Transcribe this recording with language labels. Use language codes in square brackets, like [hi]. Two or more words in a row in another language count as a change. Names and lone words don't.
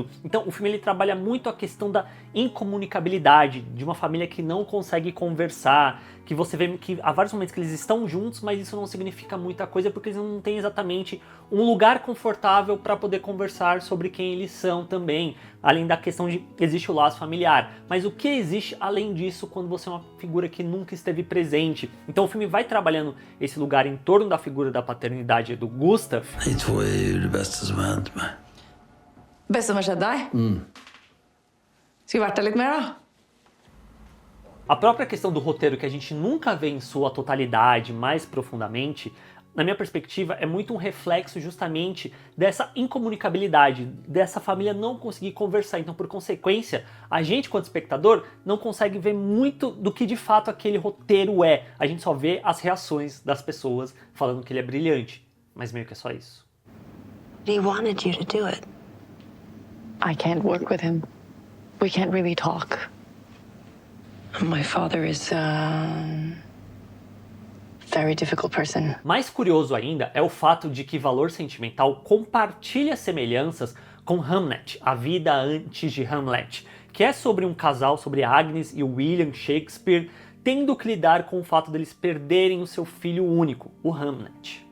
[pt] Então o filme ele trabalha muito a questão da incomunicabilidade, de uma família que não consegue conversar, que você vê que há vários momentos que eles estão juntos, mas isso não significa muita coisa porque eles não têm exatamente um lugar confortável para poder conversar sobre quem eles são também, além da questão de existe o laço familiar. Mas o que existe além disso quando você é uma figura que nunca esteve presente? Então o filme vai trabalhando esse lugar em torno da figura da paternidade do Gustav. [no] Jeg tror, jeg er det bedste som har hendt meg. Beste som har skjedd deg? Skulle vært der litt mer, da. [pt] A própria questão do roteiro, que a gente nunca vê em sua totalidade, mais profundamente, na minha perspectiva, é muito um reflexo justamente dessa incomunicabilidade, dessa família não conseguir conversar. Então, por consequência, a gente, quanto espectador, não consegue ver muito do que de fato aquele roteiro é. A gente só vê as reações das pessoas falando que ele é brilhante, mas meio que é só isso. [en] He wanted you to do it. I can't work with him. We can't really talk. My father is very difficult person. [pt] Mais curioso ainda é o fato de que Valor Sentimental compartilha semelhanças com Hamlet, A Vida Antes de Hamlet, que é sobre um casal, sobre Agnes e William Shakespeare, tendo que lidar com o fato deles perderem o seu filho único, o Hamlet.